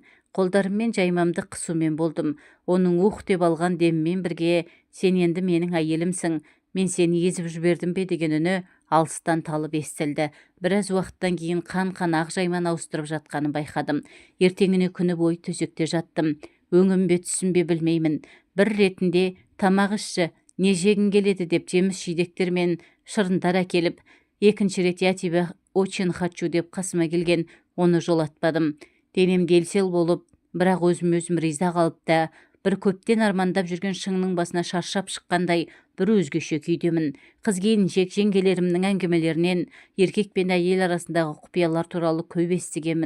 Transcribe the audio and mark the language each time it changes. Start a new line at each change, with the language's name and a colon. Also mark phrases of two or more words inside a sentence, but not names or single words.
Kazakh: Қолдарыммен жаймамды қысумен болдым. Оның ух деп алған демімен бірге, сен енді менің әйелімсің, мен сені езіп жібердім бе деген үні алыстан талып естілді. Біраз уақыттан кейін қан ақ жайман ауыстырып жатқанын байқадым. Ертеңіне күні бойы төсекте жаттым. Өңім бе түсім бе білмеймін. Бір ретінде тамақ ішші, не жегің келеді деп жеміс жидектер мен шырындар әкеліп, екінші рет
Russian: я тебе очень хочу
Kazakh: деп қасыма келген, оны жолатпадым. Денем дел-сел болып, бірақ өзім риза қалып та, бір көптен армандап жүрген шыңның басына шаршап шыққандай бір өзгеше күйдемін. Қыз келіншек жеңгелерімнің әңгімелерінен еркек пен әйел арасындағы құпиялар туралы көп естігенмін.